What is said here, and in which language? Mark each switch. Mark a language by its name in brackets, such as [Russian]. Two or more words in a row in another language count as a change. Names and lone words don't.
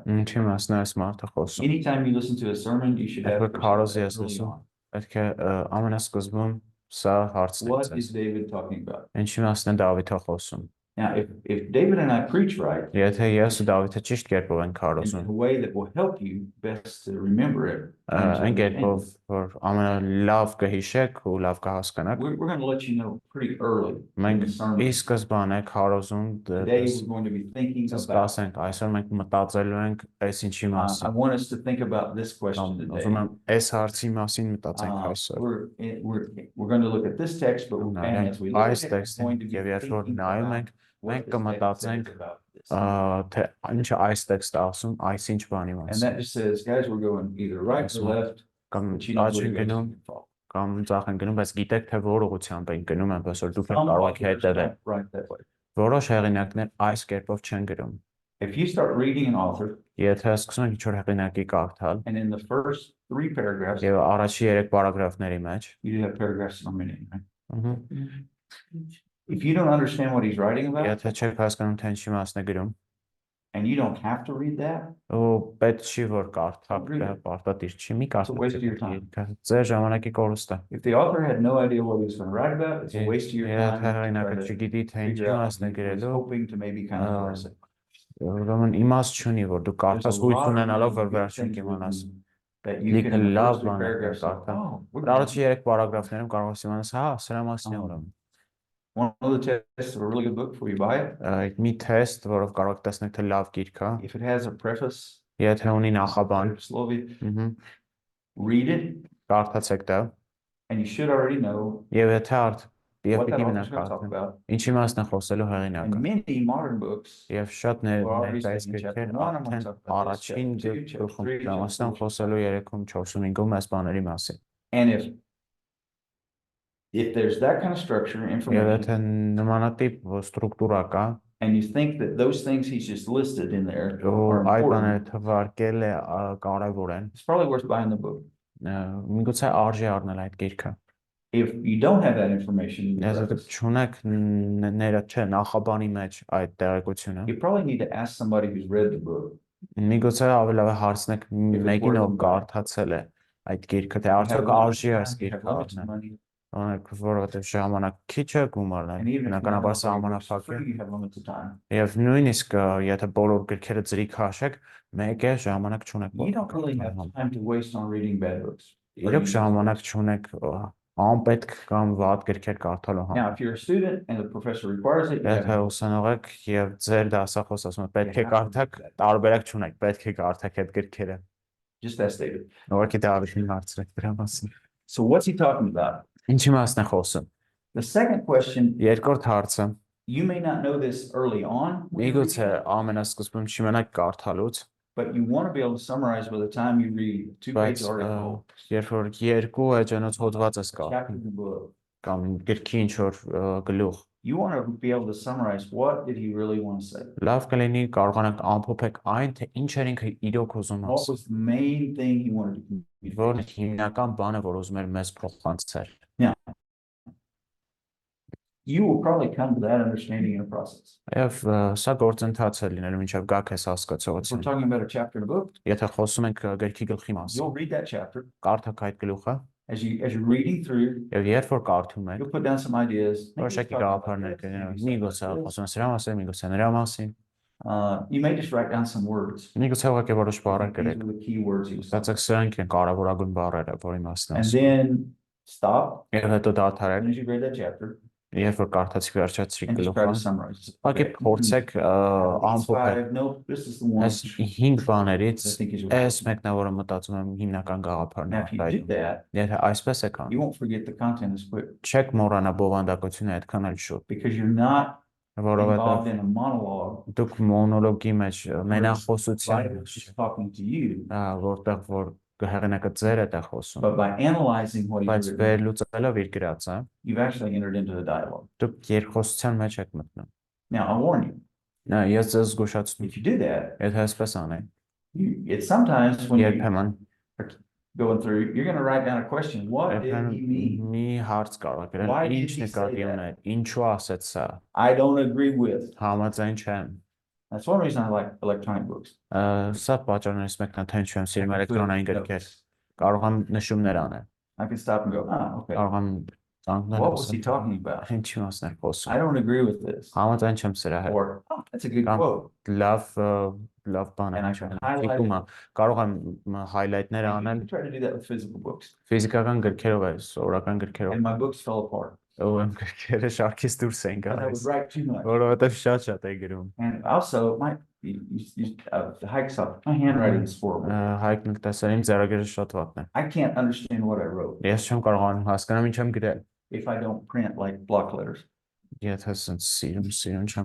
[Armenian] Ինչի մասն է այս մարդը խոսում։ [English] Anytime you listen to a sermon, you should have [Armenian] Երբ քարոզի ես [English] early [Armenian] լսում, [English] on. [Armenian] պետք է ամենասկզբում սա հարցն է [English] What is [Armenian] ձեզ։ [English] David talking about? [Armenian] Ինչի մասն է Դավիթը խոսում։ [English] Now, if David and I preach right [Armenian] Եթե ես ու Դավիթը ճիշտ կերպով ենք [English] in [Armenian] քարոզում, [English] a way that will help you best to remember it, [Armenian] այն կերպով, որ ամենալավ կհիշեք ու լավ կհասկանաք, [English] we're going to let you know pretty early in [Armenian] մենք [English] the sermon. [Armenian] ի սկզբանե քարոզում [English] Today we're going to be thinking դες about. [Armenian] կասենք, այսօր մենք մտածելու ենք այս ինչի [English] I [Armenian] մասին։ [English] want us to think about this [Armenian] Կամ [English] question today. [Armenian] ուզում եմ այս հարցի մասին մտածենք այսօր։ [English] We're going to look at this text, but and as we look [Armenian] Այս [English] at it, we're [Armenian] տեքստին [English] going to be [Armenian] եւ երբ որ [English] thinking [Armenian] նայում [English] about [Armenian] ենք, [English] what [Armenian] մենք [English] this text [Armenian] կմտածենք [English] says about this. [Armenian] թե ինչը այս տեքստը ասում, այսինչ բանի [English] And [Armenian] մասին։ [English] that just says, guys, we're going either right or left, [Armenian] Կամ [English] but you know [Armenian] աճ [English] where [Armenian] են [English] to go [Armenian] գնում, [English] to fall. [Armenian] կամ ձախ են գնում, բայց գիտեք թե որ ուղղությամբ են գնում, այնպես որ դուք [English] Some [Armenian] կարող եք [English] authors [Armenian] հետևել։ [English] don't write that way. [Armenian] Որոշ հեղինակներ այս կերպով չեն գրում։ [English] If you start reading an author, [Armenian] Եթե սկսում եք ինչ-որ հեղինակի կարդալ, [English] and in the first 3 paragraphs, [Armenian] եւ առաջի 3 պարագրաֆների մեջ, [English] you do have paragraphs on many, right? If you don't understand what he's writing about, [Armenian] եթե չեք հասկանում թե ինչի մասն է գրում, [English] and you don't have to read that, [Armenian] ու պետք չի որ կարդաք, դա պարտադիր չի, մի [English] It's a waste of your [Armenian] կարդաք։ Ձեր ժամանակի կորուստ է։ [English] if the author had no idea what he was going to write about, it's a waste of your [Armenian] Եթե [English] time to [Armenian] հեղինակը [English] try to [Armenian] չգիտի թե ինչի [English] figure out [Armenian] մասն է [English] what he was [Armenian] գրելու, [English] hoping to maybe kind of parse it. [Armenian] ուրեմն իմաստ չունի որ դու [English] There's a [Armenian] կարդաս հույս [English] lot of [Armenian] ունենալով որ [English] really good [Armenian] վերջին [English] things [Armenian] կիմանաս։ [English] written that you [Armenian] Լիքը [English] can in the [Armenian] լավ [English] first 3 [Armenian] բաներ [English] paragraphs say, [Armenian] կարդալ։ [English] oh, we're [Armenian] Առաջի 3 պարագրաֆներում կարող ես իմանաս, հա, սրա մասն է ուրեմն։ [English] one of the tests of a really good book before you buy it. [Armenian] Այդ մի թեստ, որով կարող եք տեսնել թե լավ գիրք է, [English] If it has a preface, [Armenian] եթե ունի նախաբան, [English] slowly read it, [Armenian] կարդացեք դա, [English] and you should already know [Armenian] եւ եթե արդ եւ [English] what that [Armenian] պիտի [English] author's [Armenian] մնաք [English] going to talk [Armenian] կարդան, [English] about. [Armenian] ինչի մասն է խոսելու [English] And [Armenian] հեղինակը։ [English] many modern books, [Armenian] Եվ շատ [English] we're already [Armenian] ներկայիս [English] saying in chapter [Armenian] գրքեր [English] 1, I'm going to [Armenian] արդեն [English] talk about this, [Armenian] առաջին [English] chapter 2, chapter [Armenian] գլխում [English] 3, chapter [Armenian] մասն [English] 4. [Armenian] խոսելու 3-ում 4-ում 5-ում այս բաների մասին։ [English] And if there's that kind of structure, [Armenian] Եվ [English] information, [Armenian] եթե նմանատիպ ստրուկտուրա կա, [English] and you think that those things he's just listed in there [Armenian] ու [English] are [Armenian] այդ [English] important, [Armenian] բաները թվարկել է կարևոր են, [English] it's probably worth buying the book. [Armenian] միգուցե արժի առնել այդ գիրքը։ [English] If you don't have that information in the [Armenian] Եթե [English] preface, [Armenian] չունեք չէ, նախաբանի մեջ այդ տեղեկությունը, [English] you probably need to ask somebody who's read the book. [Armenian] միգուցե ավելի լավ է հարցնեք մեկին, ով կարդացել է այդ գիրքը, թե արդյոք արժի այս գիրքը առնել, որովհետև ժամանակ քիչ է, գումարն է, բնականաբար սահմանափակ է, եւ նույնիսկ եթե բոլոր գրքերը ծրի քաշեք, մեկ է ժամանակ չունեք, [English] You don't really have time to waste on reading bad books. [Armenian] իրոք ժամանակ չունեք անպետք կամ վատ գրքեր կարդալու [English] Now, [Armenian] համար։ [English] if you're a student and the professor requires it, you [Armenian] Եթե [English] have [Armenian] ուսանող եք եւ ձեր դասախոս ասում է պետք է կարդաք, տարբերակ չունեք, պետք է կարդաք այդ գրքերը։ [English] just as David. [Armenian] Ուղղակի Դավիթին հարցրեք դրա մասին։ [English] So what's he talking about? [Armenian] Ինչի մասն է խոսում։ [English] The second question, [Armenian] Երկրորդ հարցը, [English] you may not know this early on, [Armenian] միգուցե ամենասկզբում չիմանաք կարդալուց, [English] but you want to be able to summarize by the time you read a two-page [Armenian] բայց [English] article, [Armenian] երբ որ երկու էջանոց հոդված ես [English] chapter [Armenian] կարդում [English] of the book, [Armenian] կամ գրքի ինչ որ գլուխ, [English] you want to be able to summarize what did he really want to say. [Armenian] լավ կլինի կարողանաք ամփոփեք այն, թե ինչ էր ինքը իրոք ուզում [English] What [Armenian] ասել, [English] was the main thing he wanted to communicate? [Armenian] որն է հիմնական բանը, որ ուզում էր մեզ փոխանցել։ [English] You will probably come to that understanding in a process. [Armenian] Եվ սա գործընթաց է լինելու մինչև գաք այս [English] If we're [Armenian] հասկացողություն։ [English] talking about a chapter in a book, [Armenian] Եթե խոսում ենք գրքի գլխի մասին, [English] you'll read that chapter. [Armenian] կարդաք այդ գլուխը, [English] As you're reading through, [Armenian] եւ երբ որ կարդում եք, [English] you'll put down some ideas. Maybe [Armenian] որոշակի [English] talk about [Armenian] գաղափարներ [English] this, [Armenian] կգնան, [English] maybe [Armenian] միգուցե [English] something like [Armenian] խոսում ես նրա մասին, միգուցե նրա մասին, [English] this. You may just write down some words. [Armenian] միգուցե ուղղակի որոշ բառեր [English] These [Armenian] գրեք։ [English] are the key words he was talking [Armenian] Ստացեք սրանք են կարևորագույն բառերը, որի մասն [English] about. And [Armenian] ասում։ [English] then stop [Armenian] Եվ հետո [English] as [Armenian] դադարեք, [English] soon as you read that chapter [Armenian] երբ որ կարդացիք վերջացրիք [English] and just try to [Armenian] գլուխը, [English] summarize. [Armenian] ուղղակի փորձեք ամփոփել [English] No, this is the one. [Armenian] այս 5 բաներից [English] I think is [Armenian] այս մեկն է, որը մտածում եմ հիմնական գաղափարն [English] Now, [Armenian] է [English] if you do [Armenian] արտահայտում։ [English] that, [Armenian] Եթե այսպես եք [English] you [Armenian] անում, [English] won't forget the content as quick [Armenian] չեք մոռանա բովանդակությունը այդքան էլ շուտ, [English] because you're not [Armenian] որովհետև [English] involved in a monologue. [Armenian] դուք մոնոլոգի մեջ, մենախոսության [English] Writer [Armenian] մեջ, [English] is talking to you, [Armenian] որտեղ որ հեղինակը ձեր է խոսում, [English] but by analyzing what he's [Armenian] բայց [English] written, [Armenian] վերլուծելով իր գրածը, [English] you've actually entered into the dialogue. [Armenian] դուք երկխոսության մեջ եք մտնում։ [English] Now, I warn you, [Armenian] Ես ձեզ զգուշացնում, [English] if you do that, [Armenian] եթե այսպես անեք, [English] it's sometimes when you're [Armenian] երբեմն [English] going through, you're going to write down a question. What did he mean? [Armenian] մի հարց կարող եք [English] Why [Armenian] գրել, [English] did [Armenian] ինչ [English] he say [Armenian] նկատի [English] that? [Armenian] ուներ, ինչու ասեց սա, [English] I don't agree with. [Armenian] համաձայն չեմ։ [English] That's one reason I like electronic books. [Armenian] Սա պատճառներից մեկն է, թե ինչու եմ սիրում [English] I can put [Armenian] էլեկտրոնային գրքեր, [English] notes. [Armenian] կարող եմ նշումներ անել, [English] I can stop and go, okay. [Armenian] կարող եմ ծանոթանալ [English] What was he talking about? [Armenian] ինչի մասն է խոսում, [English] I don't agree with this. [Armenian] համաձայն չեմ սրա հետ, [English] Or, that's a good Come. quote. [Armenian] լավ բան [English] And [Armenian] է, [English] I can highlight [Armenian] թիկում է, կարող եմ highlight-ներ [English] You [Armenian] անել, [English] can try to do that with physical books. [Armenian] ֆիզիկական գրքերով է, սովորական գրքերով, [English] And my books fell apart. [Armenian] ով գրքերը շարքից դուրս են [English] Because I would [Armenian] գալիս, [English] write too much. [Armenian] որովհետև շատ է գրում, [English] And also, the hikes up, my handwriting is horrible. [Armenian] Հայկն տեսել իմ ձեռագիրը շատ վատն է, [English] I can't understand what I wrote [Armenian] ես չեմ կարողանում հասկանամ ինչ եմ գրել, [English] if I don't print like block letters. [Armenian] եթե ասենց սիրում չեմ